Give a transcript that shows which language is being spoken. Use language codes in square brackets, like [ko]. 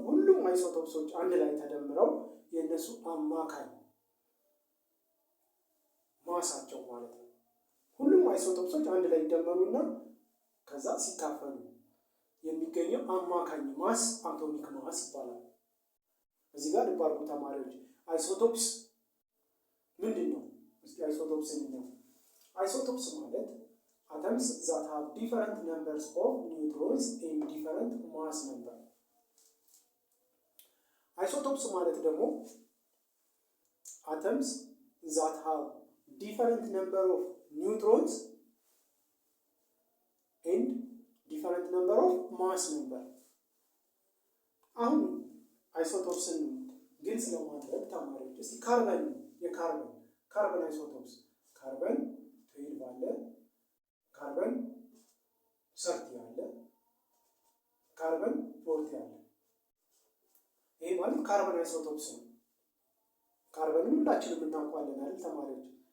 [am] ሁሉም አይሶቶፕሶች አንድ ላይ ተደምረው የነሱ አማካይ ማሳቸው ማለት ነው። ሁሉም አይሶቶፕሶች አንድ ላይ ይደመሩና ከዛ ሲካፈሉ የሚገኘው አማካኝ ማስ አቶሚክ ማስ ይባላል። እዚህ ጋር ልብ አድርጉ ተማሪዎች። አይሶቶፕስ ምንድነው? እስቲ አይሶቶፕስ ምንድነው? አይሶቶፕስ ማለት [en] atoms that have different numbers of neutrons and different mass number. [am] አይሶቶፕስ ማለት ደግሞ [en] atoms that have different number of neutrons and different number of mass number. [am] አሁን አይሶቶፕስን ግልጽ ለማድረግ ተማሪዎች እስቲ የካርበን አይሶቶፕስ ካርበን 12 አለ፣ ካርበን 30 አለ፣ ካርበን 40 አለ። ይሄ ማለት ካርበን አይሶቶፕስ ነው። ካርበንን ሁላችንም እናውቃለን አይደል ተማሪዎች?